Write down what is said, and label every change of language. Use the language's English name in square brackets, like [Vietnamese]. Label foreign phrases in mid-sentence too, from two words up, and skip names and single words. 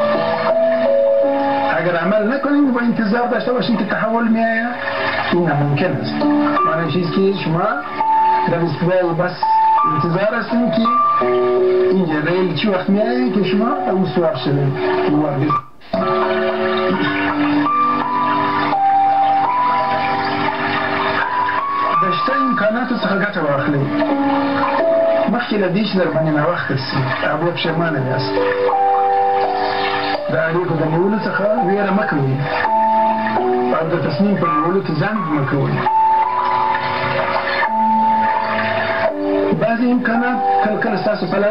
[Persian] اگر عمل نکنید و انتظار داشته باشید که تحول میآید این ناممکن است معنی چیز که شما در ایستگاه بس انتظار هستیم که اینجا ریل چی وقت میآید که شما اون سوار شدید [Pashto] د شته امکاناتو څخه ګټه واخلئ مخکې له دې چې در باندې ناوخته سي او بیا پښیمانه یاست د اړیکو د نیولو څخه ویره مه کوئ او د تصمیم په نیولو کې ځنډ مه کوئ بعضې امکانات کله کله ستاسو په لاس